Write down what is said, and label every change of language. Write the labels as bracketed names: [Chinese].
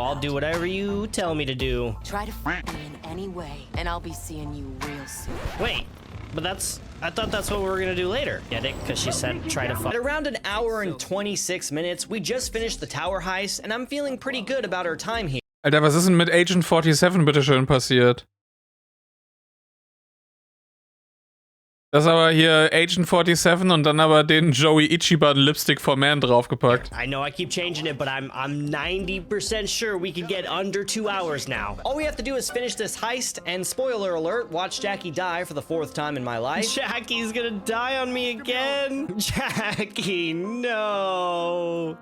[English] I'll do whatever you tell me to do. Try to f me in any way, and I'll be seeing you real soon. Wait, but I thought that's what we were gonna do later. Get it? Because she said try to fuck. At around an hour and 26 minutes, we just finished the tower heist, and I'm feeling pretty good about our time here. [German] Alter, was ist denn mit Agent 47 bitteschön passiert? Das ist aber hier Agent 47 und dann aber den Joey Ichiban Lipstick for Man draufgepackt. [English] I know I keep changing it, but I'm 90% sure we can get under 2 hours now. All we have to do is finish this heist, and spoiler alert, watch Jackie die for the 4th time in my life. Jackie's gonna die on me again. Jackie, no.